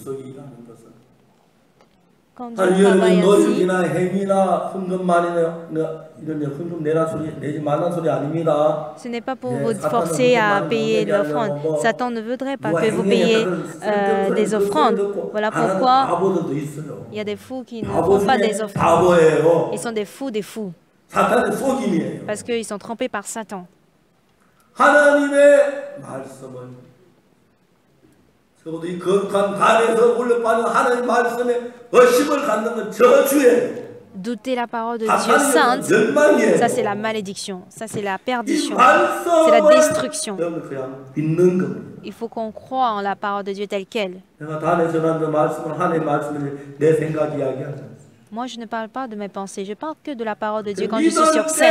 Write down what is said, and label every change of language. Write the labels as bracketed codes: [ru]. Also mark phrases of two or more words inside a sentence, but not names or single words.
[fr] Quand Dieu travaille ainsi, ce n'est pas pour vous forcer à payer l'offrande. Satan ne voudrait pas que vous payiez des offrandes. Voilà pourquoi il y a des fous qui ne font pas des offrandes. Ils sont des fous des fous. [ko] 사탄의 속임이에요. [fr] parce qu'ils sont trompés par Satan. [ko] 하나님의 말씀을 적어도 이 거룩한 단에서 올려받는 하나님의 말씀에 의심을 갖는 건 저주예요. [fr] Douter la parole de Dieu sainte, ça c'est la malédiction, ça c'est la perdition, c'est la destruction. Il faut qu'on croie en la parole de Dieu telle qu'elle. Moi, je ne parle pas de mes pensées, je parle que de la parole de Dieu quand je suis sur scène.